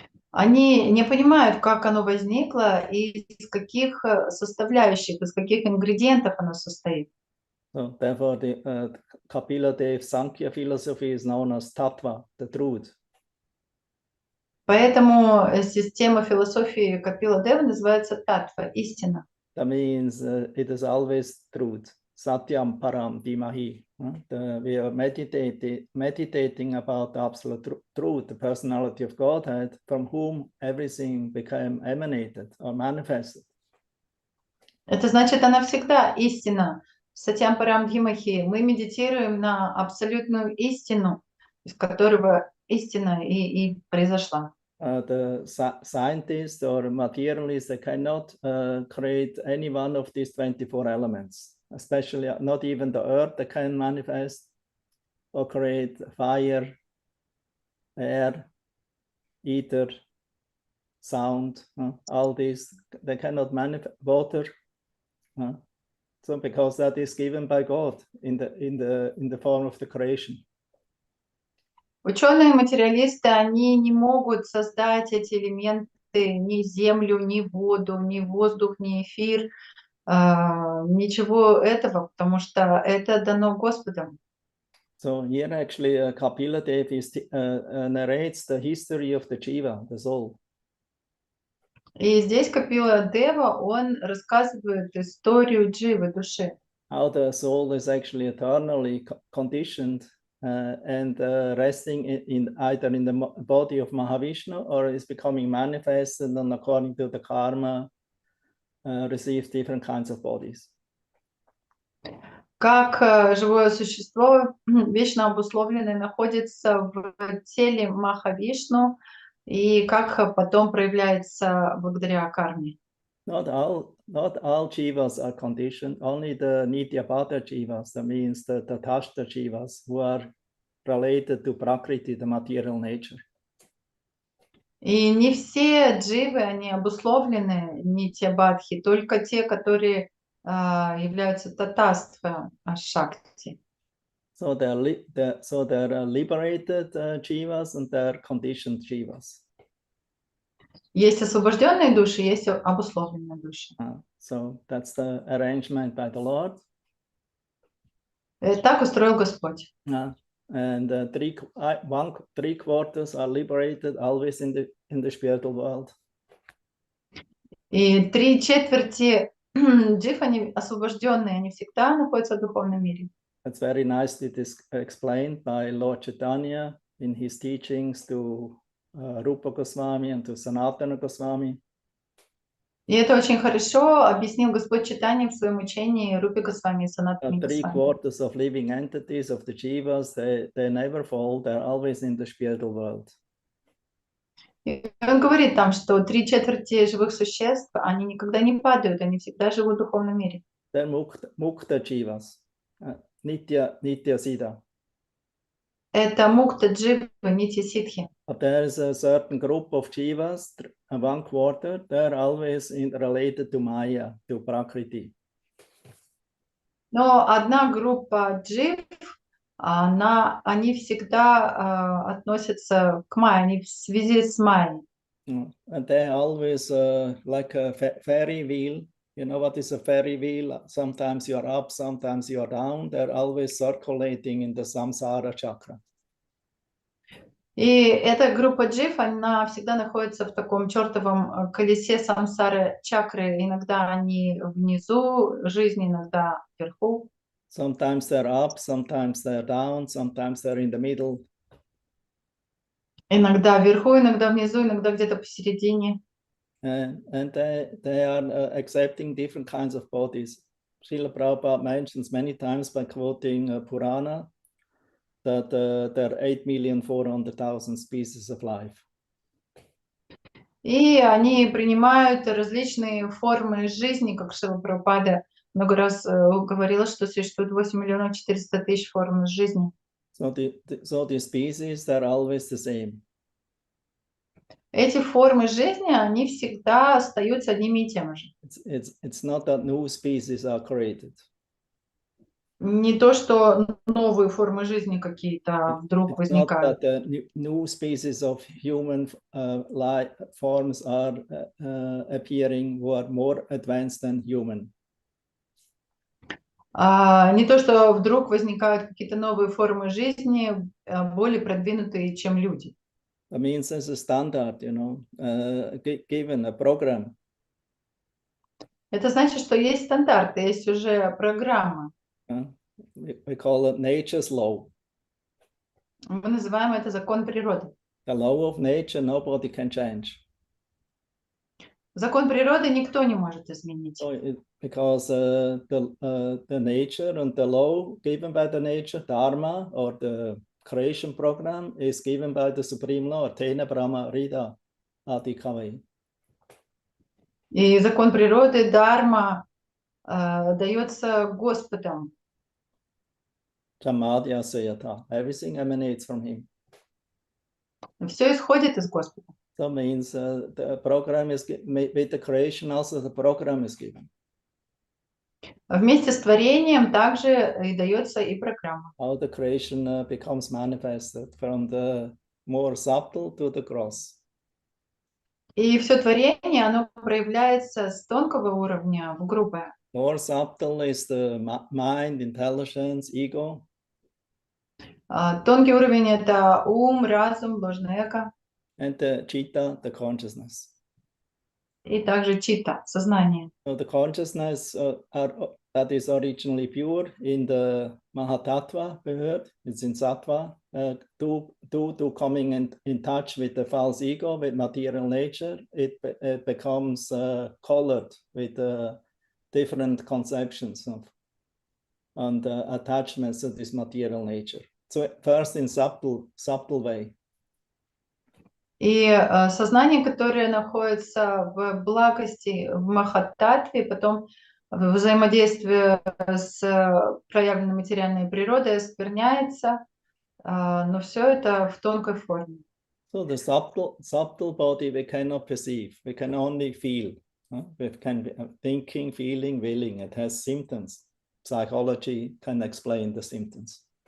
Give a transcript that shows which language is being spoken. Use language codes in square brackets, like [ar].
[ru] Они не понимают, как оно возникло и из каких составляющих, из каких ингредиентов оно состоит. [en] So therefore, the Kapila Dev Sankhya philosophy is known as Tattva, the truth. [ru] Поэтому система философии Капила Дева называется Татва, истина. [en] That means it is always truth. [sa] Satyam Param Dhimahi. [en] We are meditating about the absolute truth, the personality of Godhead, from whom everything became emanated or manifested. [ru] Это значит, она всегда истина. [sa] Сатьям Парам Дхимахи. [ru] Мы медитируем на абсолютную истину, из которого истина и произошла. [en] The scientists or materialists, they cannot create any one of these 24 elements, especially not even the earth that can manifest or create fire, air, ether, sound, all these, they cannot manifest water. So because that is given by God in the form of the creation. [ru] Ученые-материалисты, они не могут создать эти элементы, ни землю, ни воду, ни воздух, ни эфир, ничего этого, потому что это дано Господом. [en] So here actually Kapila Dev narrates the history of the Jiva, the soul. [ru] И здесь Капила Дева, он рассказывает историю дживы, души. [en] How the soul is actually eternally conditioned and resting in either in the body of Mahavishnu or is becoming manifested and according to the karma receives different kinds of bodies. [ru] Как живое существо, вечно обусловленное, находится в теле Махавишну, и как потом проявляется благодаря карме. [en] Not all jivas are conditioned, only the Nityabhata jivas, that means the Tatashta jivas, who are related to Prakriti, the material nature. [ru] И не все дживы, они обусловлены нитья-бадхи, только те, которые являются татаства шакти. [en] So they're liberated jivas and they're conditioned jivas. [ru] Есть освобожденные души, есть обусловленные души. [en] So that's the arrangement by the Lord. [ru] Так устроил Господь. [en] And three quarters are liberated always in the spiritual world. [ru] И 3/4 джив, они освобожденные, они всегда находятся в духовном мире. [en] That's very nicely explained by Lord Chaitanya in his teachings to Rupa Goswami and to Sanatana Goswami. [ru] И это очень хорошо объяснил Господь Чайтанья в своем учении Рупи Госвами и Санатани Госвами. [en] 3/4 of living entities of the jivas, they never fall, they're always in the spiritual world. [ru] И он говорит там, что 3/4 живых существ, они никогда не падают, они всегда живут в духовном мире. [en] They're mukta jivas, nitya siddha. [ru] Это мукта дживы, нити ситхи. [en] But there is a certain group of jivas, 1/4, they're always related to Maya, to Prakriti. [ru] Но одна группа джив, они всегда относятся к майе, они в связи с майей. [en] And they're always like a fairy wheel. You know what is a fairy wheel? Sometimes you're up, sometimes you're down. They're always circulating in the samsara chakra. [ru] И эта группа джив, она всегда находится в таком чертовом колесе самсары чакры. Иногда они внизу жизни, иногда вверху. [en] Sometimes they're up, sometimes they're down, sometimes they're in the middle. [ru] Иногда вверху, иногда внизу, иногда где-то посередине. [en] And they are accepting different kinds of bodies. Srila Prabhupada mentions many times by quoting Purana that there are 8,400,000 species of life. [ru] И они принимают различные формы жизни, как Шрила Прабхупада много раз говорила, что существует 8,400,000 форм жизни. [en] So the species, they're always the same. [ru] Эти формы жизни, они всегда остаются одними и теми же. [en] It's not that new species are created. [ru] Не то, что новые формы жизни какие-то вдруг возникают. [en] It's not that new species of human life forms are appearing who are more advanced than human. [ru] Не то, что вдруг возникают какие-то новые формы жизни, более продвинутые, чем люди. [en] That means there's a standard, you know, given a program. [ru] Это значит, что есть стандарты, есть уже программа. [en] We call it nature's law. [ru] Мы называем это закон природы. [en] The law of nature, nobody can change. [ru] Закон природы никто не может изменить. [en] Because the nature and the law given by the nature, dharma, or the creation program is given by the Supreme Lord, [sa] Tena Brahma Rida Adikavai. [ru] И закон природы, дharma, дается Господом. [sa] Chamadya Sayata. [en] Everything emanates from him. [ru] Все исходит из Господа. [en] So means the program is with the creation also the program is given. [ru] Вместе с творением также и дается и программа. [en] How the creation becomes manifested from the more subtle to the gross. [ru] И все творение, оно проявляется с тонкого уровня в грубое. [en] More subtle is the mind, intelligence, ego. [ru] Тонкий уровень — это ум, разум, ложное эго. [en] And the chitta, the consciousness. [ru] И также чита, сознание. [en] So the consciousness that is originally pure in the Mahatattva, it's in Sattva, to coming in touch with the false ego, with material nature, it becomes colored with different conceptions of and attachments to this material nature. So first in subtle way. [ru] И сознание, которое находится в благости, в махаттатве, потом в взаимодействии с проявленной материальной природой оскверняется, но все это в тонкой форме. [en] So the subtle body we cannot perceive, we can only feel. We can be thinking, feeling, willing. It has symptoms. Psychology can explain the symptoms.